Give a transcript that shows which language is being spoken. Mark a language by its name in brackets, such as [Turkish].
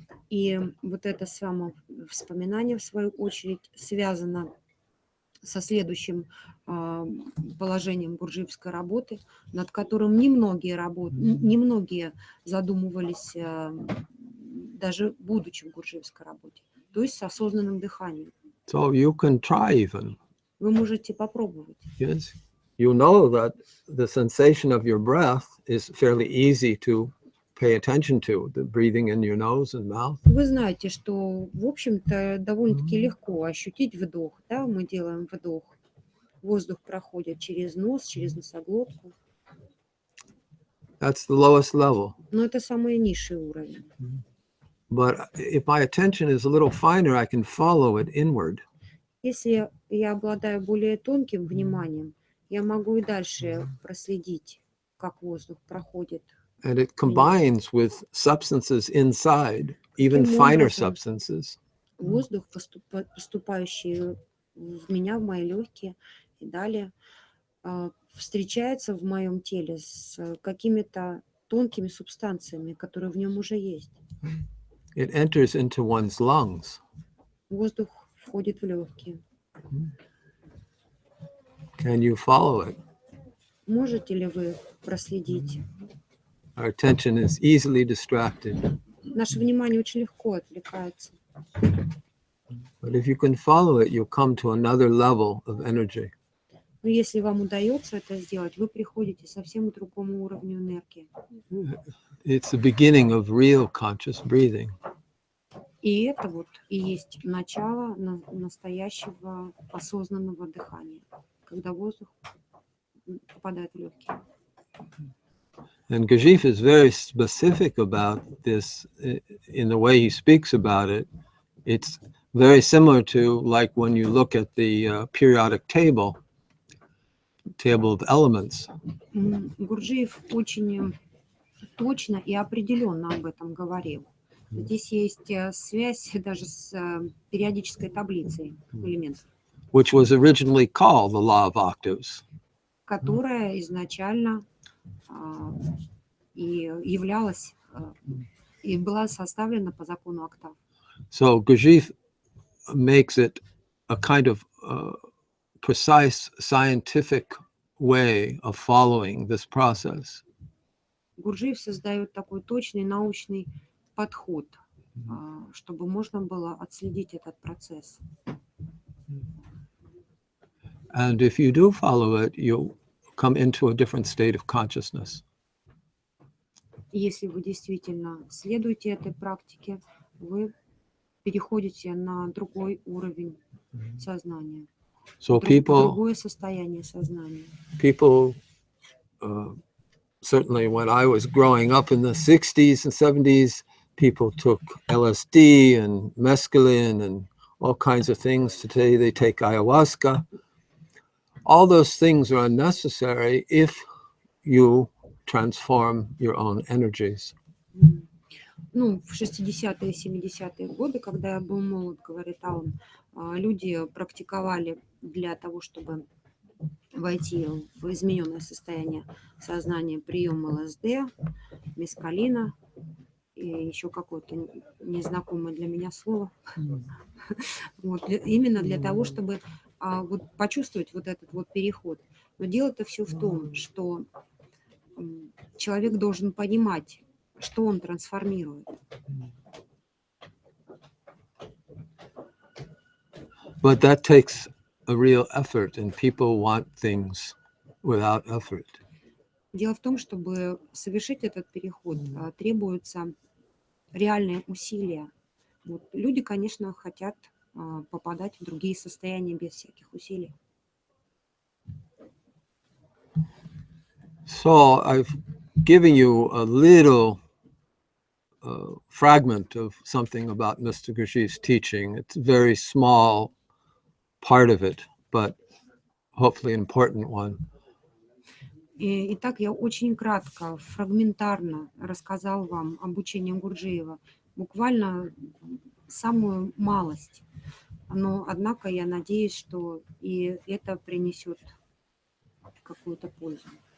[Russian] И вот это самовспоминание, в свою очередь, связано со следующим положением гурджиевской работы, над которым немногие задумывались, даже будучи в гурджиевской работе, то есть с осознанным дыханием. [English] So you can try even. [Russian] Вы можете попробовать. [English] Yes. You know that the sensation of your breath is fairly easy to pay attention to, the breathing in your nose and mouth. [Russian] Вы знаете, что, в общем-то, довольно-таки легко ощутить вдох. Да? Мы делаем вдох. Воздух проходит через нос, через носоглотку. [English] That's the lowest level. [Russian] Но это самый низший уровень. [English] But if my attention is a little finer, I can follow it inward. [Russian] Если я обладаю более тонким вниманием, я могу и дальше проследить, как воздух проходит. [English] And it combines with substances inside, even finer substances. [Russian] Воздух, поступающий в меня, в мои легкие, и далее встречается в моем теле с какими-то тонкими субстанциями, которые в нем уже есть. [English] It enters into one's lungs. [Russian] Воздух входит в легкие. [English] Can you follow it? [Russian] Можете ли вы проследить? [English] Our attention is easily distracted. [Russian] Наше внимание очень легко отвлекается. [English] But if you can follow it, you'll come to another level of energy. [Russian] Но если вам удается это сделать, вы приходите совсем к другому уровню энергии. [English] It's the beginning of real conscious breathing. [Russian] И это вот и есть начало настоящего осознанного дыхания, когда воздух попадает в легкие. [English] And Gurdjieff is very specific about this in the way he speaks about it. It's very similar to like when you look at the periodic table of elements. [Russian] Гурджиев очень точно и определенно об этом говорил. Здесь есть связь даже с периодической таблицей элементов, [English] Which was originally called the law of octaves. [Russian] которая изначально и являлась и была составлена по закону октав. [English] So Gurdjieff makes it a kind of precise scientific way of following this process. [Russian] Гурджиев создает такой точный научный подход, чтобы можно было отследить этот процесс. [English] And if you do follow it, you'll come into a different state of consciousness. [Russian] Если вы действительно следуете этой практике, вы переходите на другой уровень сознания, [English] So [Russian] другое состояние сознания. [English] people, certainly when I was growing up in the 60s and 70s, people took LSD and mescaline and all kinds of things. Today they take ayahuasca. All those things are unnecessary if you transform your own energies. [Russian] Ну, в 60-е и 70-е годы, когда я был молод, говорит Алан, люди практиковали для того, чтобы войти в измененное состояние сознания, прием ЛСД, мескалина и еще какое-то незнакомое для меня слово. Вот, именно для того, чтобы вот, почувствовать вот этот вот переход. Но дело-то все в том, что человек должен понимать, что он трансформирует. [English] But that takes a real effort, and people want things without effort. [Russian] Дело в том, чтобы совершить этот переход, требуются реальные усилия. Вот. Люди, конечно, хотят попадать в другие состояния без всяких усилий. [English] So I've given you a little fragment of something about Mr. Gurdjieff's teaching. It's a very small part of it, but hopefully an important one. [Russian] Итак, я очень кратко, фрагментарно рассказал вам об учении Гурджиева, буквально самую малость. Но, однако, я надеюсь, что и это принесет какую-то пользу.